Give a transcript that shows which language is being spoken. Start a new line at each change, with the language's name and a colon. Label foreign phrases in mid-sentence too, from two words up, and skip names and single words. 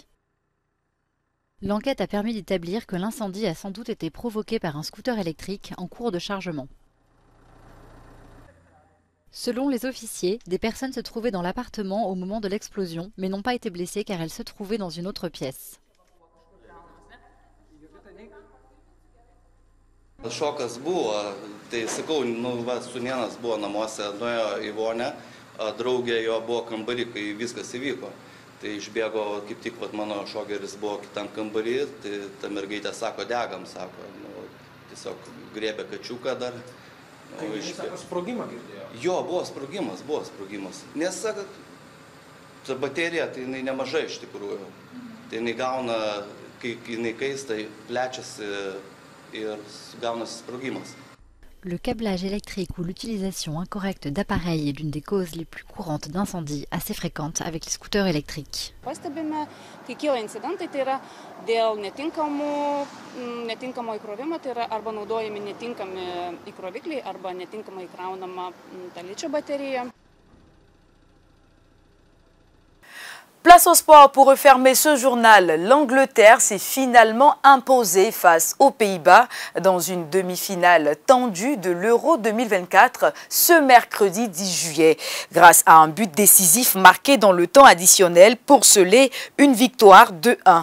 French: L'enquête a permis d'établir que l'incendie a sans doute été provoqué par un scooter électrique en cours de chargement. Selon les officiers, des personnes se trouvaient dans l'appartement au moment de l'explosion, mais n'ont pas été blessées car elles se trouvaient dans une autre pièce.
Lithuanian: Šokas buvo, tai sakau, sūnėnas buvo namuose, nuėjo į vonę, draugė jo buvo kambarį, kai viskas įvyko. Tai išbėgo, kaip tik mano šogeris buvo kitam kambarį, tai ta mergaitė sako, degam, sako, tiesiog griebė kačiuką dar. Sako, sprogimą girdėjo? Jo, buvo sprogimas. Nes, sako, ta baterija, tai jinai nemažai iš tikrųjų. Tai jinai gauna, kai jinai kaista, plečiasi.
French: Le câblage électrique ou l'utilisation incorrecte d'appareils est l'une des causes les plus courantes d'incendies assez fréquentes avec les scooters électriques.
Lithuanian: Pastebime, kai kyla incidentai, tai yra dėl netinkamo įkrovimo, tai yra arba naudojami netinkami įkrovikliai, arba netinkamai įkraunama ta ličio baterija.
French: Place au sport pour refermer ce journal. L'Angleterre s'est finalement imposée face aux Pays-Bas dans une demi-finale tendue de l'Euro 2024 ce mercredi 10 juillet. Grâce à un but décisif marqué dans le temps additionnel pour sceller une victoire 2-1.